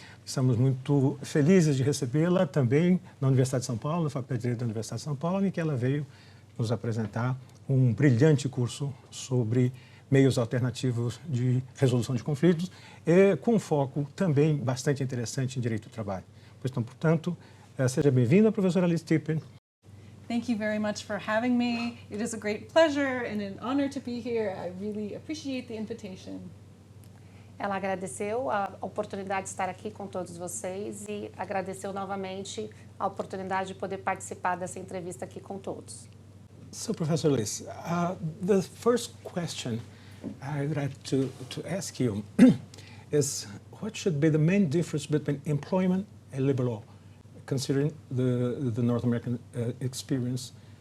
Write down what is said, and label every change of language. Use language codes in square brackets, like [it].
[pt] Estamos muito felizes de recebê-la também na Universidade de São Paulo, na Faculdade de Direito da Universidade de São Paulo, em que ela veio nos apresentar um brilhante curso sobre meios alternativos de resolução de conflitos, com foco também bastante interessante em direito do trabalho. Então, portanto, seja bem-vinda, professora Elizabeth Tippett. [en] Thank you very much for having me. It is a great pleasure and an honor to be here. I really appreciate the invitation. [pt] Ela agradeceu a oportunidade de estar aqui com todos vocês e agradeceu novamente a oportunidade de poder participar dessa entrevista aqui com todos. [en] So, Professor Liz, the first question I'd like to ask you is what should be the main difference between employment and labor law, considering the North American experience?